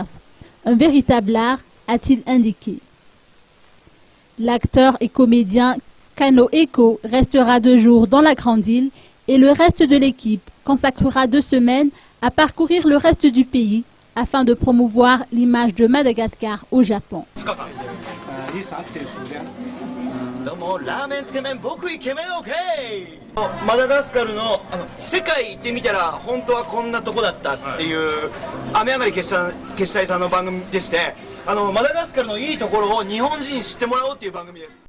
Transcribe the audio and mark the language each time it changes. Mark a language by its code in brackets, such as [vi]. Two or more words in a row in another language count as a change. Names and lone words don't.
[fr] Un véritable art, a-t-il indiqué. L'acteur et comédien Kano Eko restera 2 jours dans la Grande Île et le reste de l'équipe consacrera 2 semaines à parcourir le reste du pays afin de promouvoir l'image de Madagascar au Japon. [ja] マダガスカルの世界行ってみたら本当はこんなとこだったっていう雨上がり決済さんの番組でして、マダガスカルのいいところを日本人に知ってもらおうっていう番組です。